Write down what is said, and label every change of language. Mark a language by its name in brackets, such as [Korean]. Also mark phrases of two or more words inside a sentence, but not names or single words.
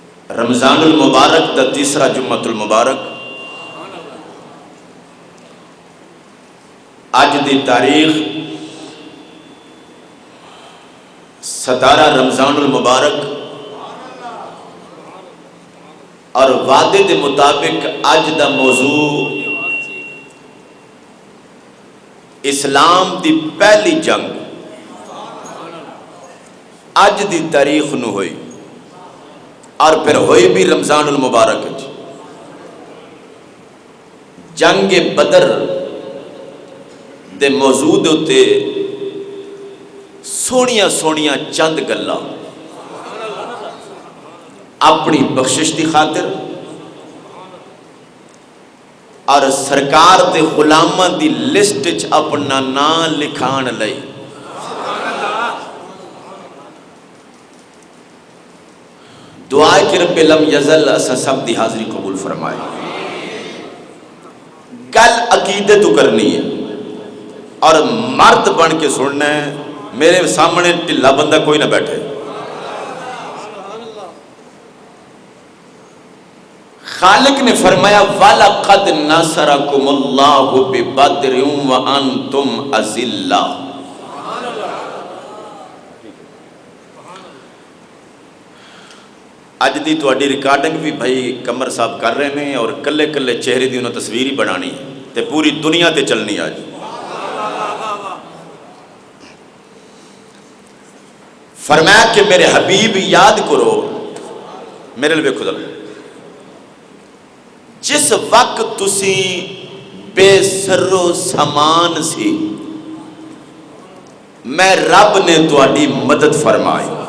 [Punjabi] رمضان المبارک دا تیسرا جمعۃ المبارک اج دی تاریخ 17 رمضان المبارک اور وعدے دے مطابق اج دا موضوع اسلام دی پہلی جنگ اج دی تاریخ نو ہوئی اور پھر ہوئی بھی رمضان المبارک جنگ بدر دے موضوع دے اتے سونیاں سونیاں چند گلاں اپنی بخشش دی خاطر اور سرکار دے غلاماں دی لسٹ وچ اپنا نام لکھان لئی دعا کہ رب لم یزل اسا سب دی حاضری قبول فرمائے. گل عقیدے تو کرنی ہے اور مرد بن کے سننا ہے. میرے سامنے ٹھلا بندہ کوئی نہ بیٹھے. خالق نے فرمایا [Arabic] وَلَقَدْ نَصَرَكُمُ اللَّهُ بِبَدْرٍ وَأَنْتُمْ أَذِلَّةٌ. [Punjabi] اج دی تواڈی ریکارڈنگ بھی بھائی کمر صاحب کر رہے ہیں اور کلے کلے چہرے دی انہوں تصویر ہی بنانی تے پوری دنیا تے چلنی آج. فرمایا کہ میرے حبیب یاد کرو میرے لئے خدا جس وقت تسی بے سر و سامان سی میں رب نے تواڈی مدد فرمائی.